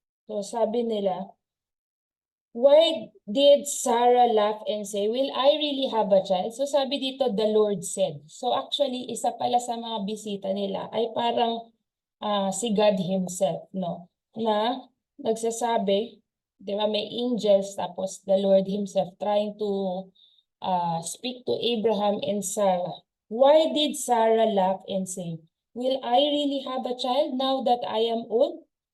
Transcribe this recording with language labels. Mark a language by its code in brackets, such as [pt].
[tl] So sabi nila, [en] why did Sarah laugh and say, will I really have a child? [tl] So sabi dito, [en] the Lord said. [tl] So actually, isa pala sa mga bisita nila ay parang si [en] God himself, [tl] no? Na nagsasabi, di ba, may angels, tapos [en] the Lord himself trying to speak to Abraham and Sarah. Why did Sarah laugh and say, will I really have a child now that I am old?